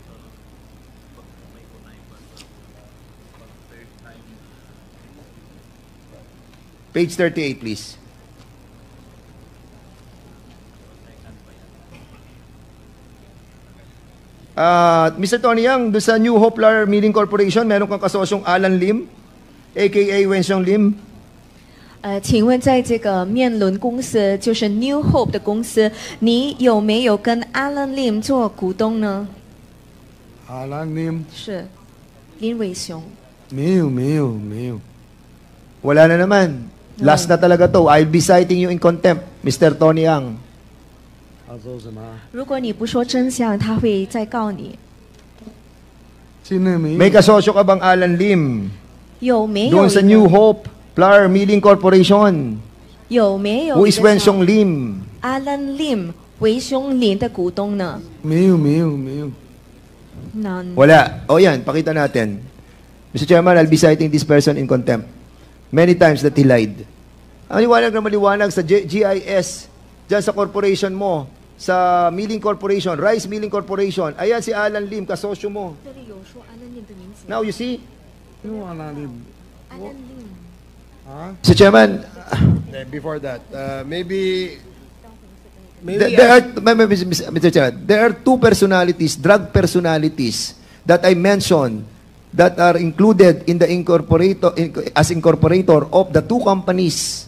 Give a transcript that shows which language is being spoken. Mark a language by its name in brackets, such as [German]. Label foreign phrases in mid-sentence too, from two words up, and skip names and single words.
[English] Page 38, please. Mr. [Filipino] Tony Yang, doon sa New Hope Flour Milling Corporation, meron kang kasosyong Alan Lim, a.k.a. Wenxiong Lim. [Chinese] 请问在这个面轮公司，就是 New Hope 的公司，你有没有跟 Alan Lim 做股东呢？ Alan Lim 是林伟雄。没有。 [Filipino] Wala na naman. Last na talaga to. [English] I'll be citing you in contempt, Mr. Tony Yang. [Chinese] 他说什么？如果你不说真相，他会再告你。 [Filipino] May kasosyo ka bang Alan Lim? [Chinese] 有没有 [Filipino] Doon sa New Hope Flour Milling Corporation. [Chinese] 有没有 [English] Who is Wenxiong Lim? [Chinese] Alan Lim 韦雄林的股东呢？没有。 [English] None. [Filipino] Wala. O yan, pakita natin. [English] Mr. Chairman, I'll be citing this person in contempt. Many times that he lied. [Filipino] Ang maliwanag sa GIS, dyan sa corporation mo, sa Milling Corporation, Rice Milling Corporation, ayan si Alan Lim, kasosyo mo. [English] Now, you see? Alan Lim. Mr. Chairman, before that, maybe Mr. Chairman, there are two personalities, drug personalities, that I mentioned that are included in the as incorporator of the two companies.